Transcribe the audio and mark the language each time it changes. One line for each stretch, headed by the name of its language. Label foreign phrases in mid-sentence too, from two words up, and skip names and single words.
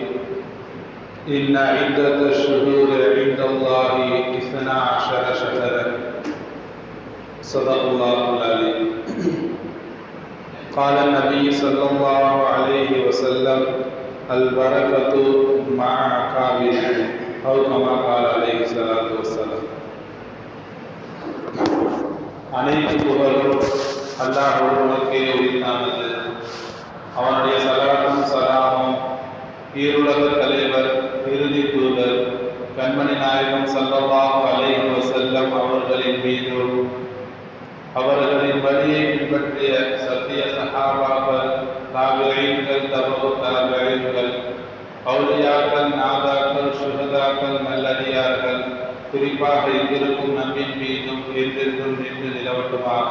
Arabic: إن عدة الشهور عند الله 12 شهرا. صدق الله العليم. قال النبي صلى الله عليه وسلم: البركة مع أكابر، أو كما قال عليه الصلاة والسلام.
Tamil: அனைத்து புகழும் அல்லாஹ் ஒருவனுக்கே உரித்தானது. அவனுடைய சலாத்தும் சலாமும் ஈருலக தலைவர், இறுதி தூதர் கண்மணி நாயகம்
Arabic: صلى الله عليه وسلم
Tamil: அவர்களின் மீதும், அவர்களின் வழியை பின்பற்றிய சத்திய சஹாபாக்கள், தாபிஈன்கள், தபு தாபிஈன்கள், அவுலியாக்கள், நாதாக்கள், சுஹதாக்கள், நல்லடியார்கள், குறிப்பாக இங்கிருக்கும் நம்மின் மீதும் என்றென்றும் நின்று நிலவட்டுமாக.